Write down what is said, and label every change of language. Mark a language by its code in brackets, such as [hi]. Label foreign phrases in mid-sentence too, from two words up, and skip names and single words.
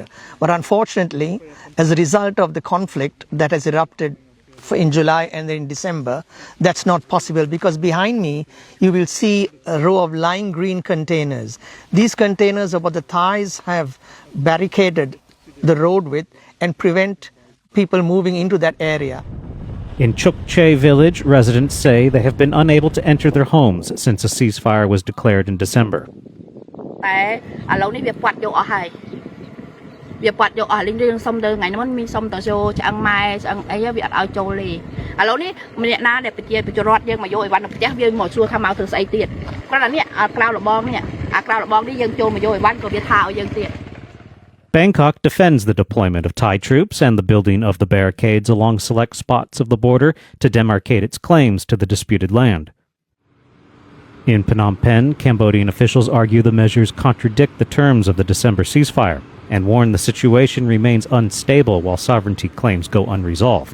[en] But unfortunately, as a result of the conflict that has erupted in July and then in December, that's not possible because behind me you will see a row of lime green containers. These containers are what the Thais have barricaded the road with and prevent people moving into that area. In Chukche village, residents say they have been unable to enter their homes since a ceasefire was declared in December. [km] តែឥឡូវនេះវាពាត់យកអស់ហើយវាពាត់យកអស់លេងរឿងសុំទៅថ្ងៃនេះមានសុំទៅចូលឆ្អឹងម៉ែឆ្អឹងអីវាអត់ឲ្យចូលទេឥឡូវនេះម្នាក់ណាដែលប្រជាពលរដ្ឋយើងមកយកអីវ៉ាន់ទៅផ្ទះវាមកសួរថាមកធ្វើស្អីទៀតគាត់ថានេះក្រៅរបងនេះក្រៅរបងនេះយើងចូលមកយកអីវ៉ាន់ក៏វាថាឲ្យយើងទៀត [en] Bangkok defends the deployment of Thai troops and the building of the barricades along select spots of the border to demarcate its claims to the disputed land. In Phnom Penh, Cambodian officials argue the measures contradict the terms of the December ceasefire and warn the situation remains unstable while sovereignty claims go unresolved.